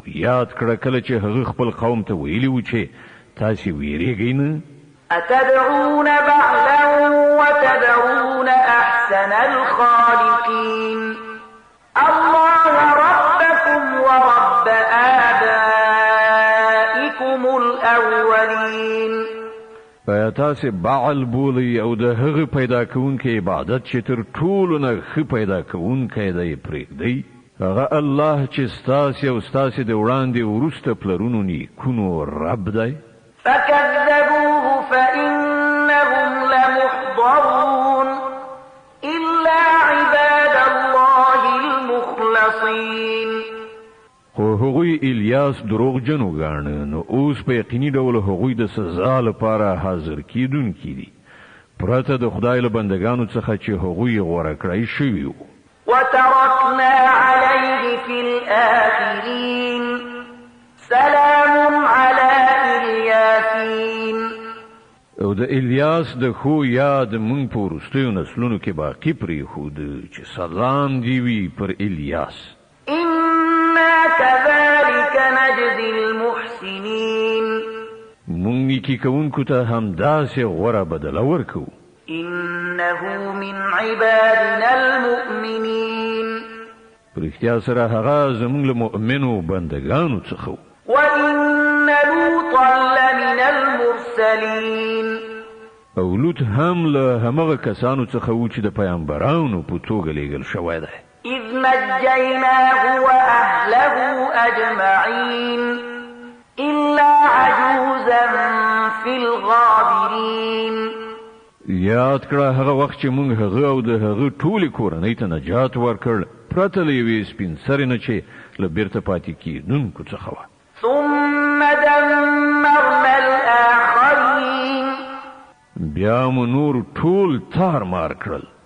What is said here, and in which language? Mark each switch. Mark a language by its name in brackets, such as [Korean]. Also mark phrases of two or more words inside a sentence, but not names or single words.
[Pashto] یاد کړه کله چې هغه خپل قوم ته ویلي وو چې تاسې ویریږئ نه. [Arabic] أتدعون بعلا وتدعون أحسن الخالقين. الله ربكم ورب آبائكم الأولين. [Pashto] آیا تاسې بعل بولئ او د هغه پیدا کوونکی عبادت چې تر ټولو نه ښه پیدا کوونکی دی پرېږدئ؟ هغه الله چې ستاسې او ستاسې د وړاندې وروسته پلرونو نیکونو رب دی. [Arabic] فكذبوه فإنهم لمحضرون إلا عباد الله المخلصين. [Pashto] خو هغوی الیاس دروغجن وګاڼه، نو اوس په یقیني ډول هغوی د سزا لپاره حاضر کیدونکي دي پرته د خدای له بندګانو څخه چې هغوی غوره کړی شوي وو. [Arabic] وتركنا عليه في الآخرين. سلام على الياسين. [Pashto] او د الیاس د خو یاد مونږ په وروستیو نسلونو کې باقي پرېښود چې سلام دی وي پر الیاس. [Arabic] إنا كذلك نجزي المحسنين. [Pashto] مونږ نیکي کوونکو ته همداسې غوره بدله ورکوو. [Arabic] إنه من عبادنا المؤمنين. [Pashto] په رښتیا سره هغه زموږ له مؤمنو بندګانو څخه و. [Arabic] وإن لوطا لمن المرسلين. [Pashto] او لوط هم له همغه کسانو څخه و چې د پیغمبرانو په توګه لېږل شوی دی. [Arabic] إذ نجيناه وأهله أجمعين إلا عجوزا في الغابرين. [Pashto] یاد کړه هغه وخت چې موږ هغه او د هغه ټولې کورنۍ ته نجات ورکړ پرته له یوې سپین سرې نه چې له بیرته پاتې کېدونکو څخه وه. [Arabic] ثم دمرنا الآخرين. [Pashto] بیا مو نور ټول تار مار کړل.